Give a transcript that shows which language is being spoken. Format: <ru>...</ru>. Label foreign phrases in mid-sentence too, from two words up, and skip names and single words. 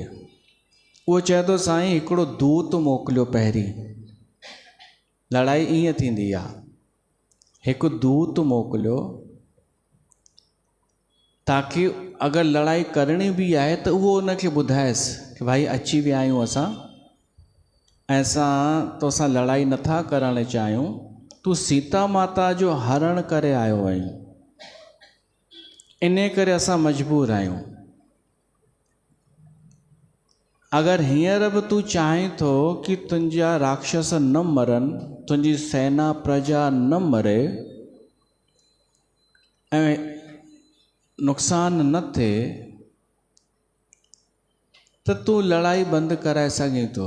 <sd>उहो चए थो, साईं हिकिड़ो दूत मोकिलियो पहिरीं, लड़ाई ईअं थींदी आहे, हिकु दूत मोकिलियो ताकि अगरि लड़ाई करणी बि आहे त उहो उनखे ॿुधाएसि कि भाई अची विया आहियूं असां, ऐं असां तोसां लड़ाई नथा करणु चाहियूं, तूं सीता माता जो हरण करे आयो आहियूं, इन करे असां मजबूर आहियूं। अगरि हींअर बि तूं चाहीं थो कि तुंहिंजा राक्षस न मरनि, तुंहिंजी सेना प्रजा न मरे ऐं नुक़सान न थिए, त तूं लड़ाई बंदि कराए सघीं थो।</sd>